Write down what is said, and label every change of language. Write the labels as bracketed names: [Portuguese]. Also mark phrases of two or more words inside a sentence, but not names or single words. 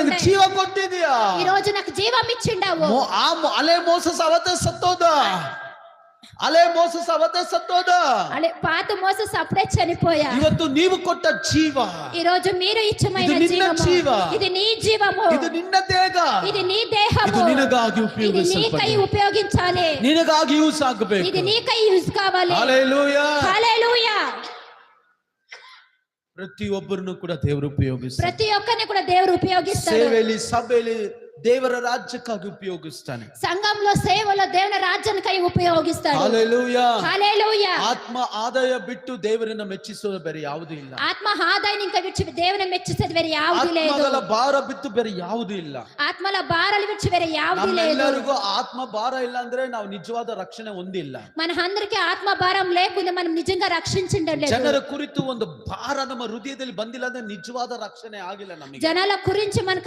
[Kannada] ನನಗೆ ಜೀವ ಕೊಟ್ಟಿದ್ಯಾ, [Telugu] ఈ రోజు నాకు జీవం ఇచ్చిండావు. [Kannada] ಅಲೆ ಮೋಸಸ್ ಅವತ್ತೇ ಸತ್ತೋದ, ಅಲೆ ಮೋಸಸ್ ಅವತ್ತೇ ಸತ್ತೋದ. [Telugu] అలే పాత మోసెస్ అప్పుడే చనిపోయా. [Kannada] ಇವತ್ತು ನೀವು ಕೊಟ್ಟ ಜೀವ, [Telugu] ఈ రోజు మీరు ఇచ్చమైన ఇది నిన్న జీవ, ఇది నీ జీవము, [Kannada] ಇದು ನಿನ್ನ ದೇಹ, [Telugu] ఇది నీ దేహము, [Kannada] ಇದು ನಿನಗಾಗಿ [Telugu] ఇది నీకై ఉపయోగించాలి, [Kannada] ನಿನಗಾಗಿ ಯೂಸ್ ಆಗಬೇಕು, [Telugu] ఇది నీకై యూస్ కావాలి. హల్లెలూయా హల్లెలూయా. [Kannada] ಪ್ರತಿಯೊಬ್ಬರನ್ನು ಕೂಡ ದೇವರು ಉಪಯೋಗಿಸ್ತಾನೆ, [Telugu] ప్రతి ఒక్కరిని కూడా దేవుడు ఉపయోగిస్తాడు. [Kannada] ಸೇವೆಯಲ್ಲಿ ಸಭೆಯಲ್ಲಿ ದೇವರ ರಾಜ್ಯಕ್ಕಾಗಿ ಉಪಯೋಗಿಸ್ತಾನೆ, [Telugu] సంఘంలో సేవలో దేవుని రాజ్యానికై ఉపయోగిస్తాడు. హల్లెలూయా హల్లెలూయా. [Kannada] ಆತ್ಮ ಆದಾಯ ಬಿಟ್ಟು ದೇವರನ್ನ ಮೆಚ್ಚಿಸೋದು ಬೇರೆ ಯಾವುದೂ ಇಲ್ಲ, [Telugu] ఆత్మ ఆదాయాన్ని ఇంకా విడిచి దేవుని మెచ్చేది వేరే యావది లేదు. [Kannada] ಆತ್ಮಗಳ ಭಾರ ಬಿಟ್ಟು ಬೇರೆ ಯಾವುದೂ ಇಲ್ಲ, [Telugu] ఆత్మల భారాలు విడిచి వేరే యావది లేదు. [Kannada] ನಮ್ಮೆಲ್ಲರಿಗೂ ಆತ್ಮ ಭಾರ ಇಲ್ಲ ಅಂದ್ರೆ ನಾವು ನಿಜವಾದ ರಕ್ಷಣೆ ಹೊಂದಿಲ್ಲ. [Telugu] మనందరికీ ఆత్మ భారం లేకుండా మనం నిజంగా రక్షించలేదు. [Kannada] ಜನರ ಕುರಿತು ಒಂದು ಭಾರ ನಮ್ಮ ಹೃದಯದಲ್ಲಿ ಬಂದಿಲ್ಲ ಅಂದ್ರೆ ನಿಜವಾದ ರಕ್ಷಣೆ ಆಗಿಲ್ಲ ನಮಗೆ. [Telugu] జనాల గురించి మనకు